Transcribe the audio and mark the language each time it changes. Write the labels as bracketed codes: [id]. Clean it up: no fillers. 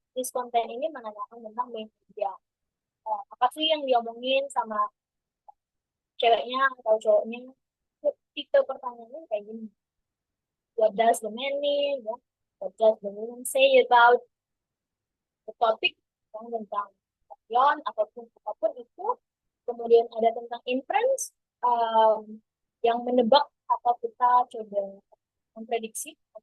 [en] This [id] konten ini menanyakan tentang media. Apa sih yang diomongin sama ceweknya atau cowoknya? Tipe pertanyaannya kayak gini. [en] What does the man mean? [id] Ya? [en] What does the woman say about the topic? [id] Yang tentang yon ataupun apapun itu. Kemudian ada tentang inference, yang menebak atau kita coba memprediksi.